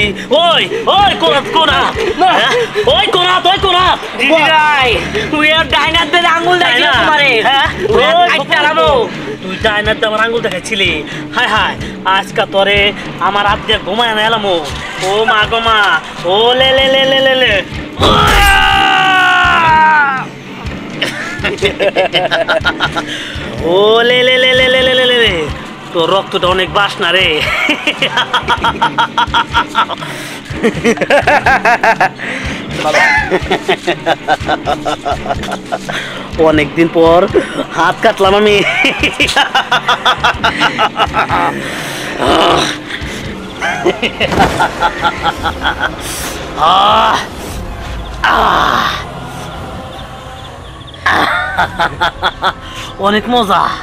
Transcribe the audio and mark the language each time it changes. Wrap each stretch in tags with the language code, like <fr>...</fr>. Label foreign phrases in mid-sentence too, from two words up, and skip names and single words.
<bn>ওই ওই কোন হাত, কোন হাত, ওই কোন হাত, ওই কোন হাত? তুই আর ডাইনার দিয়ে আঙ্গুল দেখাই না তোমারে, হ্যাঁ তুই কাটারামো, তুই ডাইনার দিয়ে আমার আঙ্গুল দেখাইছিলি। হায় হায়, আজকা তোরে আমার হাত দিয়ে ঘুমায় না এলাম। ও মা গো মা, ও লে লে লে লে লে লে, ও লে লে লে লে লে লে লে লে, তোর রক্তটা অনেক বাসনা রে। অনেকদিন পর হাত কাটলাম আমি। অনেক মজা।</bn>